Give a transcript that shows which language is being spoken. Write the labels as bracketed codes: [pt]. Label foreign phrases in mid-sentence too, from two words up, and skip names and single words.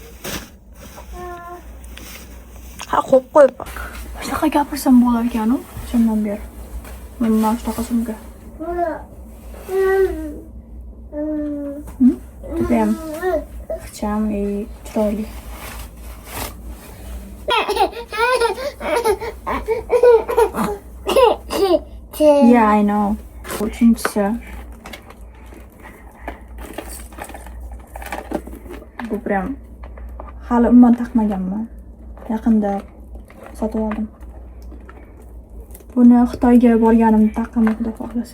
[uz] Ha, qo'yib qo'yib. Shunaqa gapirsam bo'lar ekan-ku, shundan beri. Mana shunaqa sumka. Judayam ixcham, chiroyli. [en] Yeah, I know. [uz] Uchinchisi. Bu prям hali umuman taqmaganman. Yaqinda sotib oldim. Buni Xitoyga borganimda taqaman, xudo xohlasa.